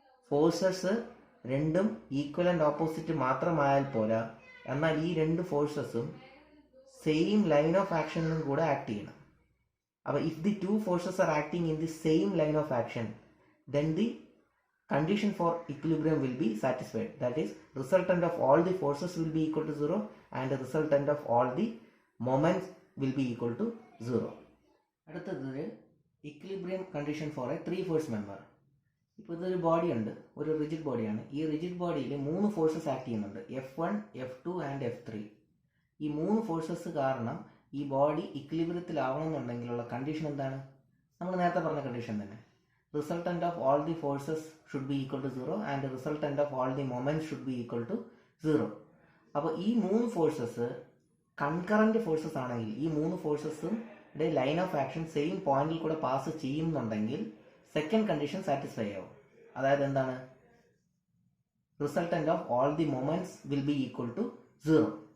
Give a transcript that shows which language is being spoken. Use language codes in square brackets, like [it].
[ml] Forces രണ്ടും equal and opposite മാത്രമായാൽ പോരാ, എന്നാൽ ഈ രണ്ട് ഫോഴ്സസും സെയിം ലൈൻ ഓഫ് ആക്ഷനിലും കൂടെ ആക്ട് ചെയ്യണം. അപ്പോൾ [en] If the two forces are acting in the same line of action, then the condition for equilibrium will be satisfied. That is, resultant of all the forces will be equal to 0 and the resultant of all the moments will be equal to 0. [ml] അടുത്തത് [en] Equilibrium condition for a 3 force member. [ml] ഇപ്പോൾ ഇതൊരു body ഉണ്ട്, ഒരു rigid ബോഡിയാണ്. ഈ rigid ബോഡിയിൽ 3 forces act ചെയ്യുന്നുണ്ട്, F1, F2 and F3. ഈ 3 ഫോഴ്സസ് കാരണം ഈ ബോഡി ഇക്വിലിബ്രിയത്തിലാവണമെന്നുണ്ടെങ്കിലുള്ള കണ്ടീഷൻ എന്താണ്? നമ്മൾ നേരത്തെ പറഞ്ഞ കണ്ടീഷൻ തന്നെ. [en] Resultant of all the forces should be equal to 0 and the resultant of all the moments should be equal to 0. [ml] അപ്പോൾ ഈ 3 ഫോഴ്സസ് കൺകറന്റ് ഫോഴ്സസ് ആണെങ്കിൽ ഈ 3 ഫോഴ്സസും ലൈൻ ഓഫ് ആക്ഷൻ സെയിം പോയിന്റിൽ കൂടെ പാസ് ചെയ്യുന്നുണ്ടെങ്കിൽ സെക്കൻഡ് കണ്ടീഷൻ സാറ്റിസ്ഫൈ ആവും. അതായത് എന്താണ്? [en] Resultant of all the moments will be equal to 0.